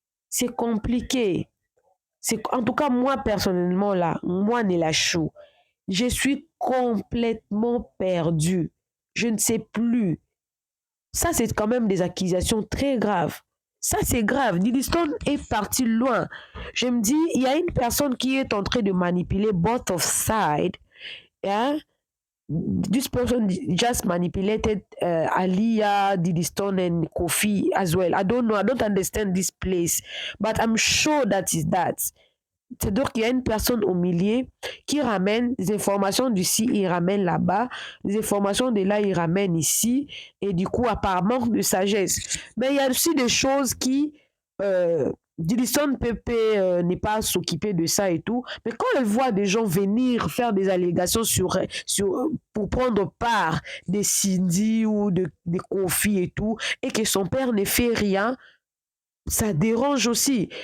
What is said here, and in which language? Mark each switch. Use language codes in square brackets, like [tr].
[fr] C'est compliqué. En tout cas, moi, personnellement, là, moi, Nela Chou, je suis complètement perdue. Je ne sais plus. Ça, c'est quand même des accusations très graves. Ça, c'est grave. Diddy Stone est parti loin. Je me dis, il y a une personne qui est en train de manipuler [en] both of sides. [fr] Hein? [en] This person just manipulated Aliyah, Diddy Stone, and Kofi as well. I don't know. I don't understand this place. But I'm sure that is that. [fr] C'est-à-dire qu'il y a une personne au milieu qui ramène des informations d'ici, il ramène là-bas, des informations de là, il ramène ici, et du coup, par manque de sagesse. Mais il y a aussi des choses qui, Dilson Pepe n'est pas s'occuper de ça et tout, mais quand elle voit des gens venir faire des allégations pour prendre part des Cindy ou des Kofi et tout, et que son père ne fait rien, ça dérange aussi.